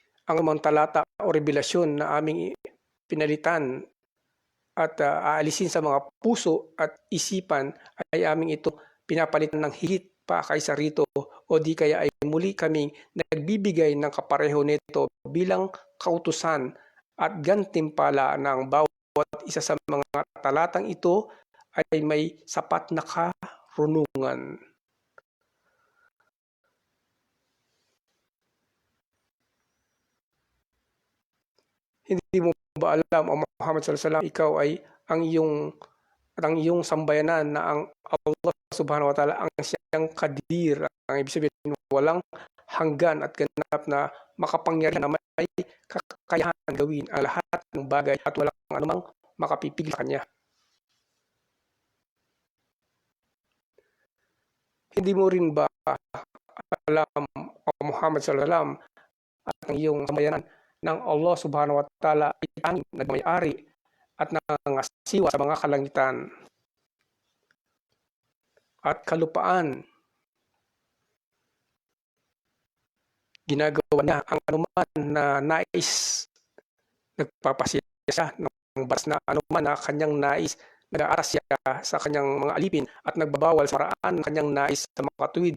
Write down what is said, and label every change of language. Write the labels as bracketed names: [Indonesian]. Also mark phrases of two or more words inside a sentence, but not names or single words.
[Filipino] ang mga talata o revelasyon na aming pinalitan at aalisin sa mga puso at isipan ay aming ito pinapalitan ng higit pa kaysa rito o di kaya ay muli kaming nagbibigay ng kapareho nito bilang kautusan at gantimpala ng bawat isa sa mga talatang ito ay may sapat na karunungan. Hindi mo ba alam, O Muhammad [Arabic] صلى الله عليه وسلم, [Filipino] ikaw ay ang iyong sambayanan na ang Allah [Arabic] سبحانه وتعالى [Filipino] ang siyang kadir, ang ibig sabihin walang hanggan at ganap na makapangyarihan na may kakayahan gawin ang lahat ng bagay at walang anumang makapipigil sa kanya. Hindi mo rin ba alam, O Muhammad [Arabic] صلى الله عليه وسلم, [Filipino] at ang iyong sambayanan ng Allah [Arabic] سبحانه وتعالى [Filipino] ay tanging nagmay-ari at nangangasiwa sa mga kalangitan at kalupaan. Ginagawa niya ang anuman na nais, nagpapasya siya ng batas na anuman na kanyang nais, nag-aaras siya sa kanyang mga alipin at nagbabawal sa paraan ng kanyang nais sa mga katuwid.